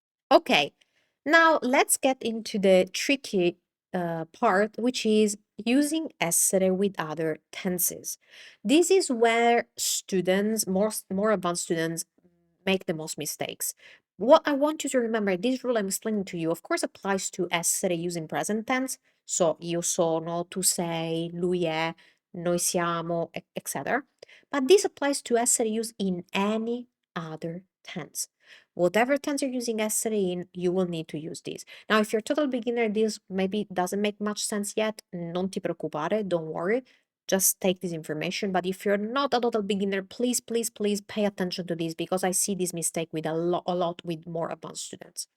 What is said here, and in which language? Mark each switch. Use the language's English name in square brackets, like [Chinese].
[English] Okay, now let's get into the tricky part, which is using essere with other tenses. This is where students, more advanced students, make the most mistakes. What I want you to remember, this rule I'm explaining to you, of course, applies to essere using present tense. [Italian] So, io sono, tu sei, lui è, noi siamo, etc. [English] But this applies to essere used in any other tense. Whatever tense you're using essere in, you will need to use this. Now, if you're a total beginner, this maybe doesn't make much sense yet. [Italian] Non ti preoccupare, [English] don't worry. Just take this information. But if you're not a total beginner, please, please, please pay attention to this, because I see this mistake with a lot with more advanced students.